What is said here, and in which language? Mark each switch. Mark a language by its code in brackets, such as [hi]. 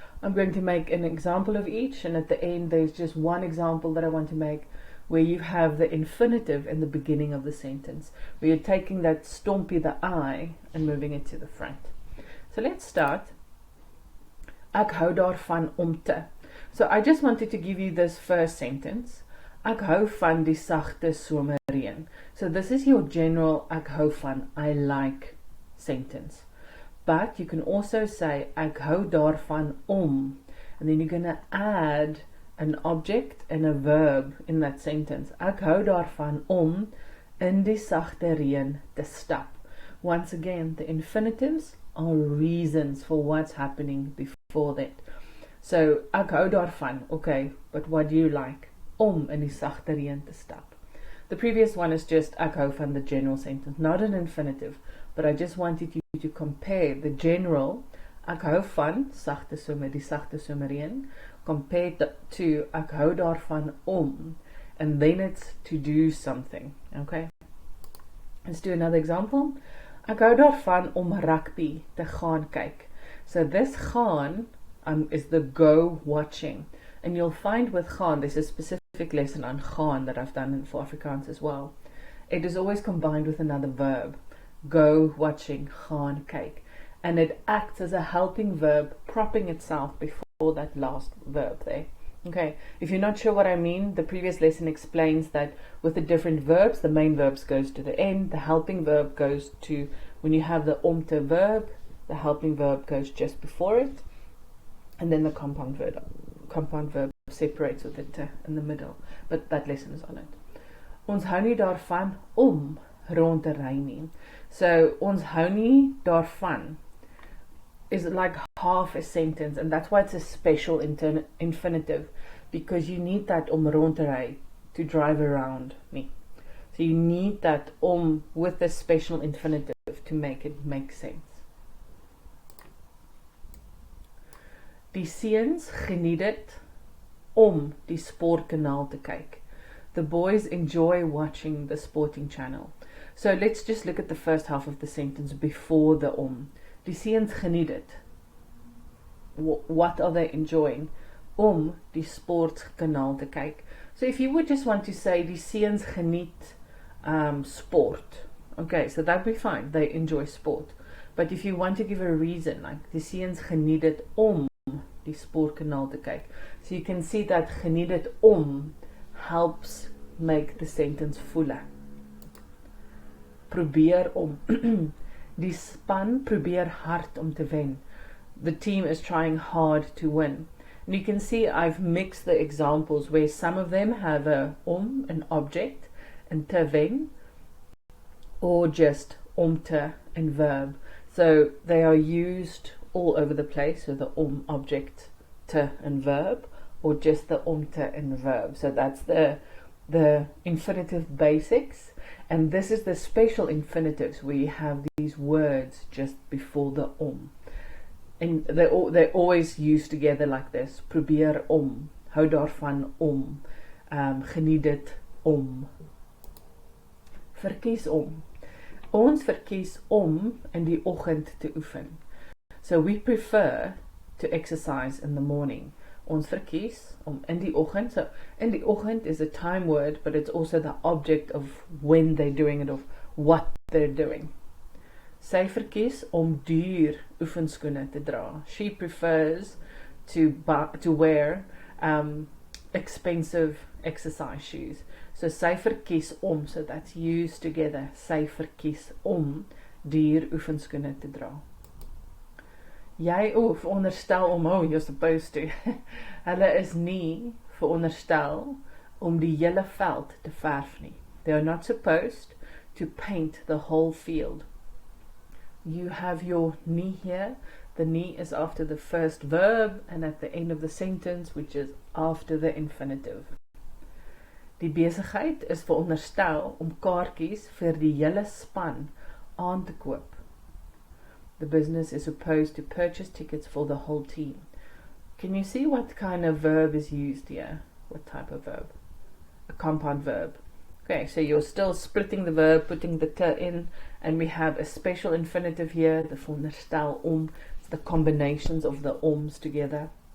[en] I'm going to make an example of each, and at the end there's just one example that I want to make, where you have the infinitive in the beginning of the sentence, where you're taking that stompie, the I, and moving it to the front. So let's start. [af] Ek hou daarvan om te. [en] So I just wanted to give you this first sentence. [af] Ek hou van die sagte somerreën. [en] So this is your general [af] ek hou van, [en] I like sentence. But you can also say [af] ek hou daarvan om, [en] and then you're going to add an object and a verb in that sentence. [af] Ek hou daarvan om in die sagte reën te stap. [en] Once again, the infinitives are reasons for what's happening before that. So, [af] ek hou daarvan, [en] okay, but what do you like? [af] Om in die sagte reën te stap. [en] The previous one is just [af] ek hou van, [en] the general sentence, not an infinitive, but I just wanted you to compare the general ek hou van sagte somer, [af] die sagte somerreën, [en] compared to [af] ek hou daarvan om, [en] and then it's to do something. Okay, let's do another example. [af] Ek hou daarvan om rugby te gaan kyk. [en] So this gaan is the go watching, and you'll find with gaan, there's a specific lesson on gaan that I've done for Afrikaans as well. It is always combined with another verb. Go watching, [af] gaan kyk, [en] and it acts as a helping verb, propping itself before that last verb there. Okay, if you're not sure what I mean, the previous lesson explains that with the different verbs, the main verbs goes to the end, the helping verb goes to, when you have the omte verb, the helping verb goes just before it, and then the compound verb separates with the te in the middle, but that lesson is on it. [af] Ons hou nie daarvan om rond te ry nie. [en] So, [af] ons hou nie daarvan [en] is like half a sentence, and that's why it's a special infinitive, because you need that [af] om rond te ry, [en] to drive around me. So you need that om with a special infinitive to make it make sense. [af] Die seuns geniet dit om die sportkanaal te kyk. [en] The boys enjoy watching the sporting channel. So let's just look at the first half of the sentence before the om. [af] Die seuns geniet dit. [en] What are they enjoying? [af] Om die sportkanaal te kyk. [en] So if you would just want to say [af] die seuns geniet sport, [en] okay, so that'd be fine. They enjoy sport. But if you want to give a reason, like [af] die seuns geniet dit om die sportkanaal te kyk, [en] so you can see that [af] geniet dit om [en] helps make the sentence fuller. [af] Probeer om. Die span probeer hard om te wen. [en] The team is trying hard to win. And you can see I've mixed the examples where some of them have a an object, and [af] te wen, [en] or just te and verb. So they are used all over the place, so the object, te and verb, or just the te and verb. So that's the infinitive basics, and this is the special infinitives where you have these words just before the and they're always used together like this. [af] Probeer om, hou daarvan om, geniet dit om, verkies om. Ons verkies om in die oggend te oefen. [en] So we prefer to exercise in the morning. [af] Ons verkies om in die oggend. [en] So [af] in die oggend [en] is a time word, but it's also the object of when they're doing it, of what they're doing. [af] Sy verkies om duur oefenskoene te dra. [en] She prefers to wear expensive exercise shoes. [af] So sy verkies om, [en] so that's used together. [af] Sy verkies om duur oefenskoene te dra. Jy veronderstel om, [en] you're supposed to. [af] Hulle is nie veronderstel om die hele veld te verf nie. [en] They are not supposed to paint the whole field. You have your nie here. The nie is after the first verb and at the end of the sentence, which is after the infinitive. [af] Die besigheid is veronderstel om kaartjies vir die hele span aan te koop. [en] The business is supposed to purchase tickets for the whole team. Can you see what kind of verb is used here? What type of verb? A compound verb. Okay, so you're still splitting the verb, putting the te in, and we have a special infinitive here, the [af] veronderstel om, [en] the combinations of the oms together.